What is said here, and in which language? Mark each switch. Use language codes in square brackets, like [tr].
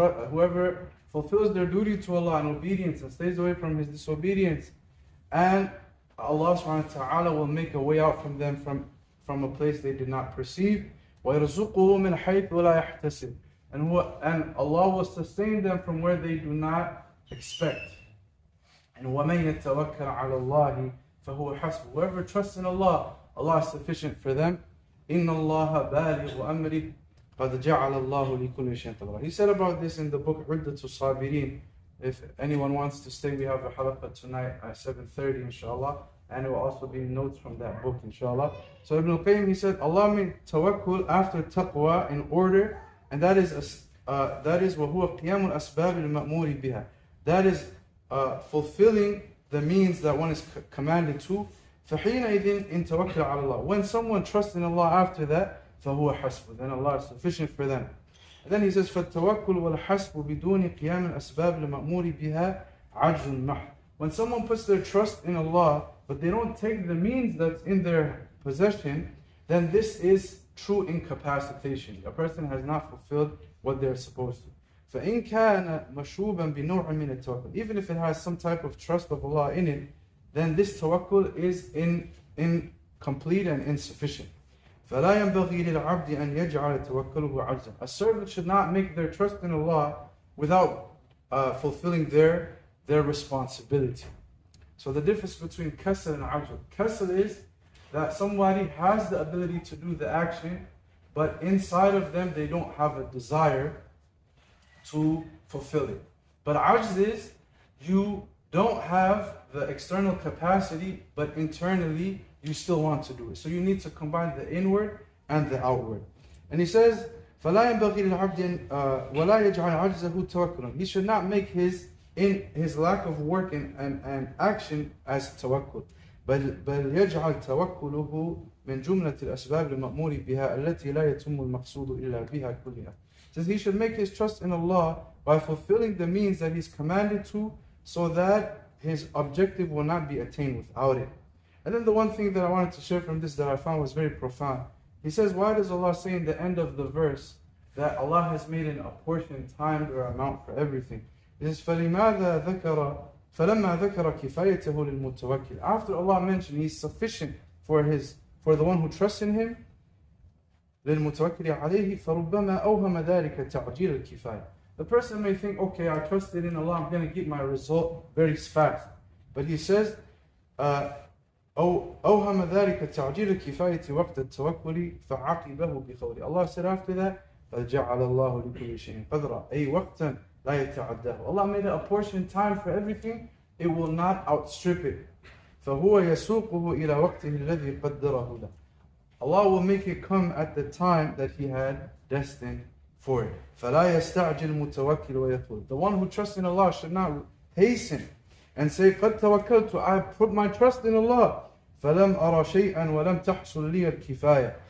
[en] Whoever fulfills their duty to Allah in obedience and stays away from His disobedience, and Allah subhanahu wa ta'ala will make a way out from them from a place they did not perceive. [ar] وَيَرْزُقُهُ مِنْ حَيْثُ لَا يَحْتَسِبُ. [en] And Allah will sustain them from where they do not expect. [ar] And وَمَنْ يَتَوَكَّلْ عَلَى اللَّهِ فَهُوَ حَسْبُهُ. [en] Whoever trusts in Allah, Allah is sufficient for them. [ar] إِنَّ اللَّهَ بَالِغُ أَمْرِهِ قَدْ جَعَلَ اللَّهُ لِكُلِّ شَيْءٍ قَدْرًا. [en] He said about this in the book [ar] عُدَّةُ الصَّابِرِينَ. [en] If anyone wants to stay, we have a halaqah tonight at 7:30 inshallah, and it will also be notes from that book inshallah. So Ibn al-Qayyim, he said, Allah made tawakkul after taqwa in order, and that is [ar] وَهُوَ قِيَامُ الْأَسْبَابِ الْمَأْمُورِ بِهَا. [en] That is fulfilling the means that one is commanded to. [ar] فَحِينَئِذٍ إِن تَوَكَّلَ عَلَى اللَّهِ. [en] When someone trusts in Allah after that, [ar] فَهُوَ حَسْبُ. [en] Then Allah is sufficient for them. And then he says, [ar] فَالتَّوَكُّلُ وَالْحَسْبُ بِدُونِ قِيَامِ الْأَسْبَابِ الْمَأْمُورِ بِهَا عَجْزٌ مَحْضٌ. [en] When someone puts their trust in Allah, but they don't take the means that's in their possession, then this is true incapacitation. A person has not fulfilled what they're supposed to. [ar] فَإِنْ كَانَ مَشْرُوبًا بِنَوْعٍ مِنَ التَّوَكُّلِ. [en] Even if it has some type of trust of Allah in it, then this tawakkul is incomplete and insufficient. [ar] فَلَا يَنْبَغِي لِلْعَبْدِ أَنْ يَجْعَلَ تَوَكُّلُهُ عَجْزًا. [en] A servant should not make their trust in Allah without fulfilling their responsibility. So the difference between kasal and ajl. Kasal is that somebody has the ability to do the action, but inside of them they don't have a desire to fulfill it. But ajz is, you don't have the external capacity, but internally you still want to do it. So you need to combine the inward and the outward. And he says, [ar] فَلَا يَنْبَغِي لِلْعَبْدِ وَلَا يَجْعَلْ عَجْزَهُ تَوَكُّلًا. [en] He should not make his lack of work and action as tawakkul. [ar] بل يجعل توكله من جملة الأسباب المأمور بها التي لا يتم المقصود إلا بها كلها. [en] Says he should make his trust in Allah by fulfilling the means that He's commanded to, so that his objective will not be attained without it. And then the one thing that I wanted to share from this that I found was very profound. He says, why does Allah say in the end of the verse that Allah has made an apportioned time or amount for everything? He says, [ar] فَلَمَّا ذَكَرَ كِفَايَتَهُ لِلْمُتَوَكِّلِ. [en] After Allah mentioned He's sufficient for the one who trusts in Him, [ar] لِلْمُتَوَكِّلِ عَلَيْهِ فَرُبَّمَا أَوْهَمَ ذَلِكَ تَعْجِيلَ الْكِفَايَةِ. [en] The person may think, okay, I trusted in Allah, I'm going to get my result very fast. But he says, [ar] أوهم ذلك تعجيل الكفاية وقت التوكل فعقبه بقوله. [en] Allah said after that, [ar] فَجَعَلَ اللَّهُ لِكُلِّ شَيْءٍ قَدْرًا. أي وقتا لا يتعداه. [en] Allah made a portion time for everything, it will not outstrip it. [ar] فهو يسوقه إلى وقته الذي قدره له. [en] Allah will make it come at the time that He had destined for it. [ar] فَلَا يَسْتَعْجِلْ مُتَوَكِّلُ وَيَطْلُبُ. [en] The one who trusts in Allah should not hasten and say, [ar] قَدْ تَوَكَّلْتُ. [en] I put my trust in Allah. [ar] فَلَمْ أَرَى شَيْئًا وَلَمْ تَحْصُلْ لِيَ الْكِفَايَةِ.